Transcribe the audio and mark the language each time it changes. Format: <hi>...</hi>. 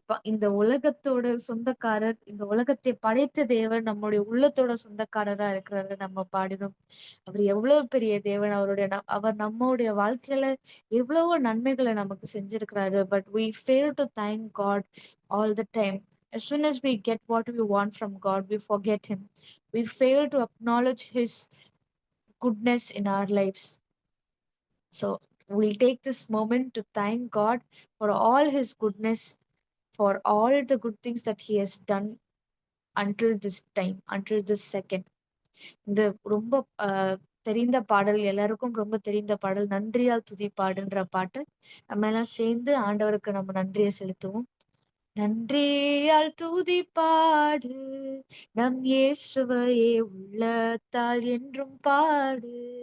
<ta>இந்த உலகத்தோட சொந்தக்காரர், இந்த உலகத்தை படைத்த தேவன் நம்முடைய உள்ளத்தோட சொந்தக்காரரா இருக்கிறாரு நம்ம பாடினோம். அவர் எவ்வளவு பெரிய தேவன். அவர் நம்மளுடைய வாழ்க்கையில எவ்வளவோ நன்மைகளை நமக்கு செஞ்சிருக்கிறாரு.</ta> <en>But we fail to thank God all the time. As soon as we get what we want from God, we forget him. We fail to acknowledge his goodness in our lives. So we'll take this moment to thank God for all his goodness, for all the good things that he has done until this time, until this second.</en> <ta>இந்த ரொம்ப தெரிந்த பாடல், எல்லாருக்கும் ரொம்ப தெரிந்த பாடல், நன்றியால் துதி பாடுன்ற பாட்டு. நம்ம எல்லாம் சேர்ந்து ஆண்டவருக்கு நம்ம நன்றியை செலுத்துவோம். நன்றியால் துதிப்பாடு, நம் இயேசுவையே உள்ளத்தால் என்றும் பாடு.</ta>